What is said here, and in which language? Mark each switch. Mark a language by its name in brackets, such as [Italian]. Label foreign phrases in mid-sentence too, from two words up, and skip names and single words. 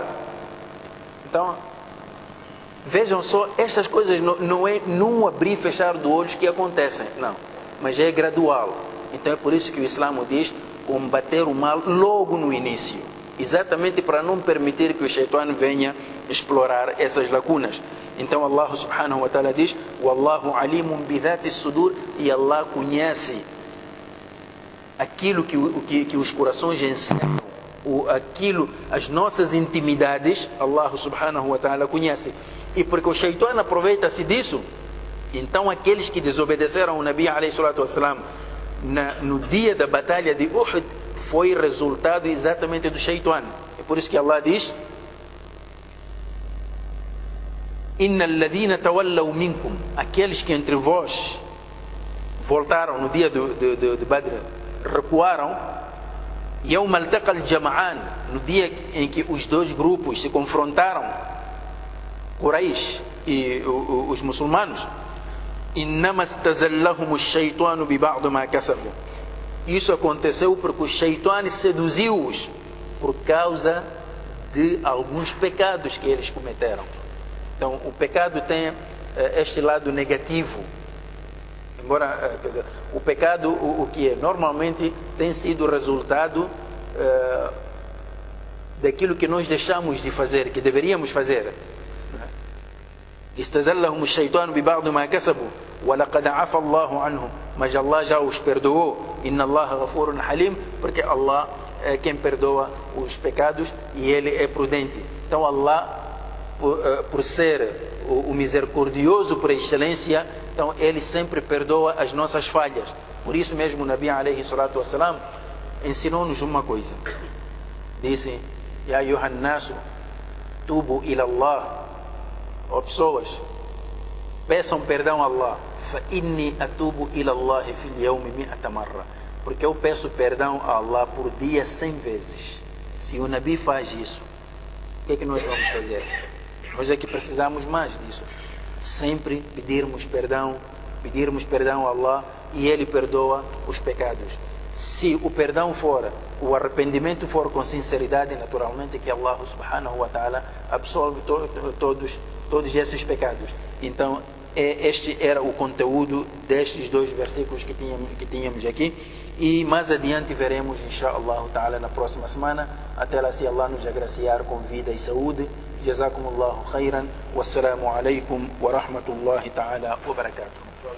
[Portuguese] Então vejam só, estas coisas não é num abrir e fechar do olho que acontecem, não, mas é gradual. Então é por isso que o Islã diz combater o mal logo no início, exatamente para não permitir que o Shaitan venha explorar essas lacunas. Então Allah [Arabic] سبحانه وتعالى [Portuguese] diz: [Arabic] والله عليم بذات الصدور, [Portuguese] e Allah conhece aquilo que os corações ensinam, as nossas intimidades, Allah [Arabic] سبحانه وتعالى [Portuguese] conhece. E porque o Shaitan aproveita-se disso, então aqueles que desobedeceram o Nabi [Arabic] عليه الصلاة والسلام [Portuguese] no dia da batalha de Uhud foi resultado exatamente do Shaitan. É por isso que Allah diz: [Arabic] إن الذين تولوا منكم, [Portuguese] aqueles que entre vós voltaram no dia de Badr, recuaram, [Arabic] يوم التقى الجمعان, [Portuguese] no dia em que os dois grupos se confrontaram, Quraysh e os muçulmanos, [Arabic] إنما استزلهم الشيطان ببعض ما كسبوا. [Portuguese] Isso aconteceu porque o Shaitan seduziu-os por causa de alguns pecados que eles cometeram. Então, o pecado tem este lado negativo. Embora, quer dizer, o pecado, o que é? Normalmente tem sido resultado daquilo que nós deixamos de fazer, que deveríamos fazer. [Arabic] استزلهم الشيطان ببعض ما كسبوا ولقد عفا الله عنهم, [Portuguese] mas Allah já os perdoou. [Arabic] إن الله غفور حليم, [Portuguese] porque Allah é quem perdoa os pecados e Ele é prudente. Então Allah, por ser o misericordioso por excelência, então Ele sempre perdoa as nossas falhas. Por isso mesmo o Nabi [Arabic] عليه الصلاة والسلام [Portuguese] ensinou-nos uma coisa. Disse: [Arabic] يا أيها الناس توبوا إلى الله, [Portuguese] ó pessoas, peçam perdão a Allah. [Arabic] فإني أتوب إلى الله في اليوم مائة مرة, [Portuguese] porque eu peço perdão a Allah por dia 100 vezes. Se o Nabi faz isso, o que é que nós vamos fazer? Nós é que precisamos mais disso. Sempre pedirmos perdão a Allah, e Ele perdoa os pecados. Se o perdão for, o arrependimento for com sinceridade, naturalmente que Allah [Arabic] سبحانه وتعالى [Portuguese] absolve todos esses pecados. Então este era o conteúdo destes dois versículos que tínhamos aqui, e mais adiante veremos [Arabic] إن شاء الله تعالى [Portuguese] na próxima semana. Até lá, se Allah nos agraciar com vida e saúde. [Arabic] جزاكم الله خيرا. والسلام عليكم ورحمة الله تعالى وبركاته.